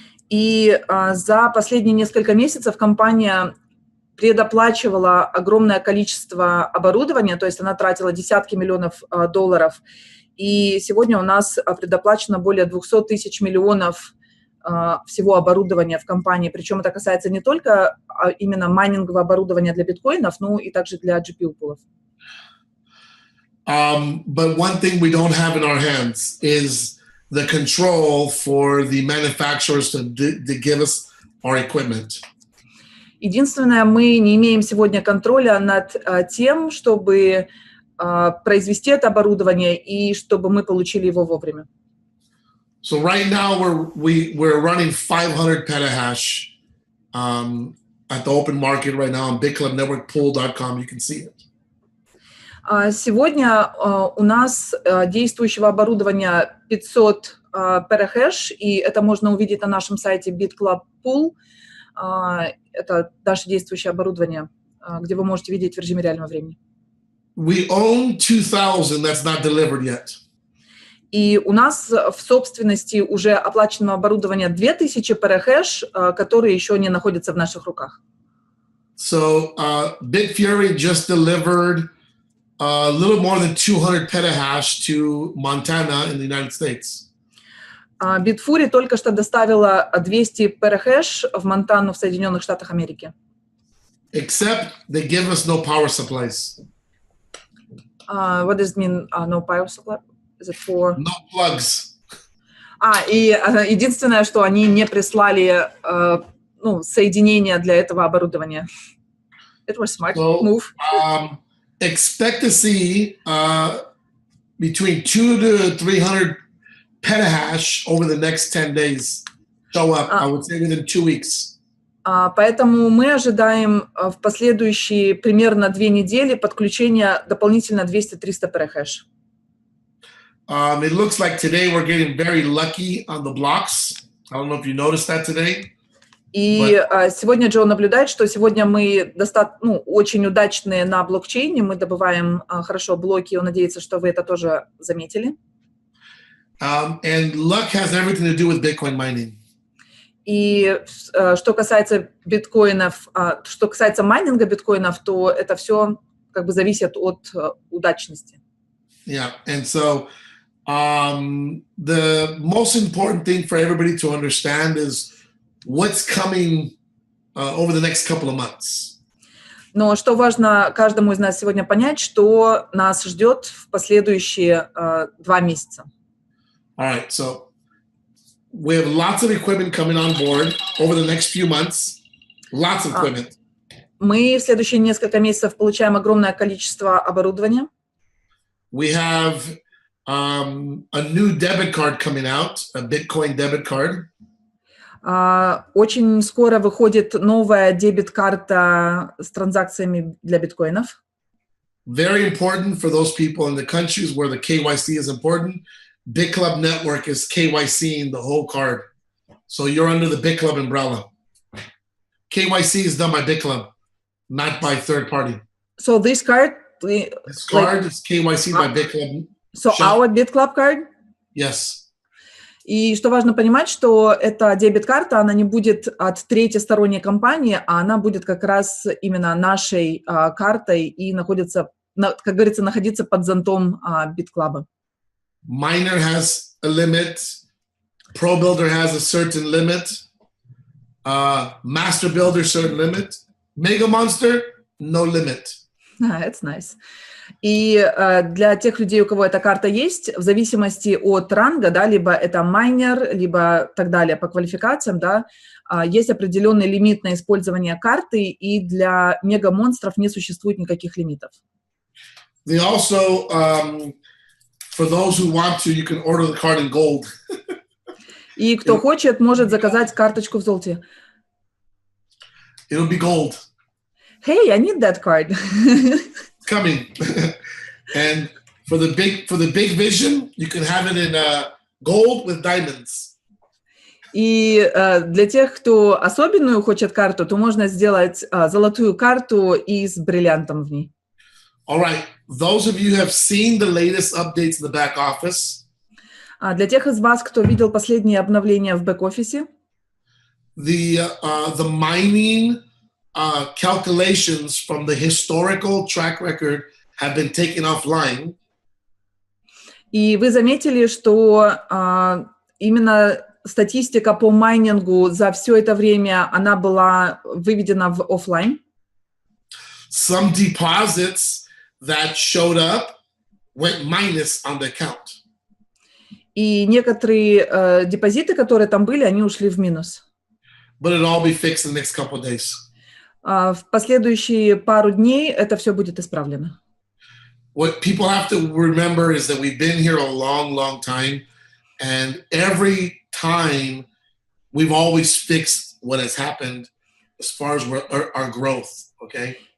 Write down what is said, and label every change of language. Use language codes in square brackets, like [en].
[ru] И за последние несколько месяцев компания предоплачивала огромное количество оборудования, то есть она тратила десятки миллионов долларов. И сегодня у нас предоплачено более 200 тысяч миллионов всего оборудования в компании. Причем это касается не только именно майнингового оборудования для биткоинов, но и также для GPU-пулов. [en] But one thing we don't have in our hands is the control for the manufacturers to give us our equipment. [ru] Единственное, мы не имеем сегодня контроля над тем, чтобы произвести это оборудование и чтобы мы получили его вовремя. [en] So right now we're running 500 petahash at the open market right now on BitClubNetworkPool.com. You can see it. [ru] Сегодня у нас действующего оборудования 500 петахэш, и это можно увидеть на нашем сайте BitClub Pool. Это наше действующее оборудование, где вы можете видеть в режиме реального времени. [en] We own 2,000 that's not delivered yet. [ru] И у нас в собственности уже оплачено оборудование 2000 петахэш, которые еще не находятся в наших руках. [en] So Bitfury just delivered a little more than 200 petahash to Montana in the United States. [ru] Bitfury только что доставила 200 петахэш в Монтану в Соединенных Штатах Америки. [en] Except they give us no power supplies. What does it mean, no power supply? Is it for... No plugs. [ru] И единственное, что они не прислали соединения для этого оборудования. [en] It was smart move. Expect to see between 200 to 300 petahash over the next 10 days show up, I would say within 2 weeks. [ru] Поэтому мы ожидаем в последующие примерно 2 недели подключения дополнительно 200-300 петахэш. [en] It looks like today we're getting very lucky on the blocks. I don't know if you noticed that today. [ru] И сегодня Джо наблюдает, что сегодня мы очень удачные на блокчейне, мы добываем хорошо блоки, он надеется, что вы это тоже заметили. [en] And luck has everything to do with Bitcoin mining. [ru] И что касается биткоинов, что касается майнинга биткоинов, то это все как бы зависит от удачности. [en] Yeah, and so the most important thing for everybody to understand is what's coming over the next couple of months. [ru] Но что важно каждому из нас сегодня понять, что нас ждет в последующие 2 месяца. [en] All right, so we have lots of equipment coming on board over the next few months. Lots of equipment. [ru] Мы в следующие несколько месяцев получаем огромное количество оборудования. [en] We have a new debit card coming out, a Bitcoin debit card. [ru] Очень скоро выходит новая дебет-карта с транзакциями для биткоинов. [en] Very important for those people in the countries where the KYC is important. BitClub Network is KYCing the whole card. So you're under the BitClub umbrella. KYC is done by BitClub, not by third party. So this card... This card is KYC by BitClub. So our BitClub card? Yes. [ru] И что важно понимать, что эта дебет-карта, она не будет от третьей сторонней компании, а она будет как раз именно нашей картой и находится, как говорится, находиться под зонтом BitClub. [en] Miner has a limit. Pro Builder has a certain limit. Master Builder, certain limit. Mega Monster, no limit. That's nice. [ru] И для тех людей, у кого эта карта есть, в зависимости от ранга, да, либо это майнер, либо так далее по квалификациям, да, есть определенный лимит на использование карты, и для мега-монстров не существует никаких лимитов. [en] They also, for those who want to, you can order the card in gold. [ru] И кто хочет, может заказать карточку в золоте. [en] It'll be gold. Hey, I need that card. Coming. And for the big vision, you can have it in gold with diamonds. [ru] И для тех, кто особенную хочет карту, то можно сделать золотую карту и с бриллиантом в ней. [en] All right. Those of you who have seen the latest updates in the back office. [ru] Для тех из вас, кто видел последние обновления в бэк-офисе. [en] The mining calculations from the historical track record have been taken offline. [ru] И вы заметили, что именно статистика по майнингу за все это время, она была выведена в офлайн. [en] Some deposits that showed up went minus on the account. [ru] И некоторые депозиты, которые там были, они ушли в минус. [en] But it'll all be fixed in the next couple of days. [ru] В последующие пару дней это все будет исправлено. [en] What people have to remember is that we've been here a long, long time, and every time we've always fixed what has happened as far as our growth, okay?